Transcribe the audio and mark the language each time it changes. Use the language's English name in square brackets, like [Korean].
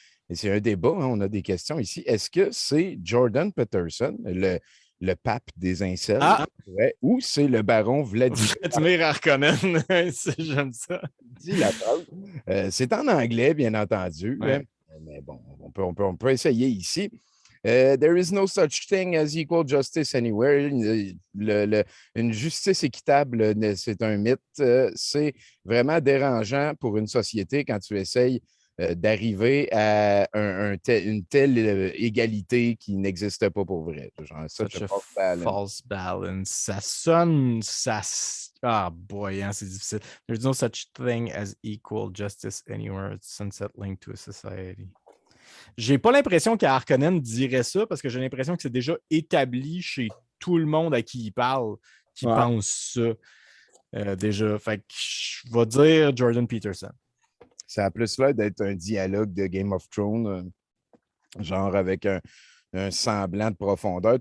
[French] Et c'est un débat, hein, on a des questions ici. Est-ce que c'est Jordan Peterson, le pape des incels. Ah! Ouais, ou c'est le baron Vladimir Harkonnen. J'aime ça. dit la phrase. C'est en anglais, bien entendu. Ouais. Mais bon, on peut essayer ici. [English] There is no such thing as equal justice anywhere. [French] Une justice équitable, c'est un mythe. C'est vraiment dérangeant pour une société quand tu essayes d'arriver à une telle égalité qui n'existe pas pour vrai. Genre, [English] Such a false balance. [French] Ça sonne, ah boy, hein, c'est difficile. [English] There's no such thing as equal justice anywhere. It's unsettling to a society. [French] J'ai pas l'impression qu'Harkonnen dirait ça parce que j'ai l'impression que c'est déjà établi chez tout le monde à qui il parle, qui pense ça déjà. Fait que je vais dire Jordan Peterson. Ça a plus l'air d'être un dialogue de Game of Thrones, genre avec un semblant de profondeur.